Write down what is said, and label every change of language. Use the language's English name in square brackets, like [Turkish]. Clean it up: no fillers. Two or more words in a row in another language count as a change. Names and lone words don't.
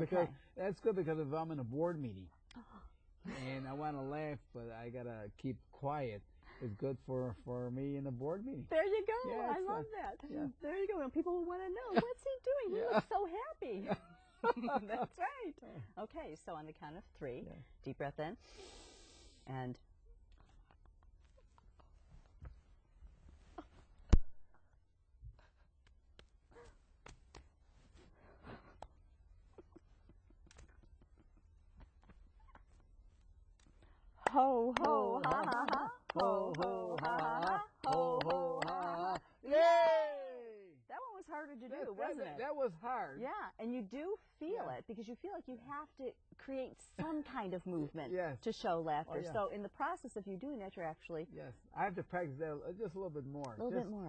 [English] Because that's good, because if I'm in a board meeting and I want to laugh, but I got to keep quiet, it's good for me in a board meeting. There you go. Yeah, I love that. Yeah. There you go. And people will want to know, what's he doing? He looks so happy. That's right. Okay, so on the count of 3, deep breath in, and ho, ho, ha, ha, ha. Ho, ho, ha, ha, ha. Ho, ho, ha, ha. Yay! That one was harder to do, wasn't it? That was hard. Yeah, and you do feel it, because you feel like you have to create some kind of movement to show laughter. So in the process of you doing that, you're actually... Yes, I have to practice that just a little bit more. A little bit more.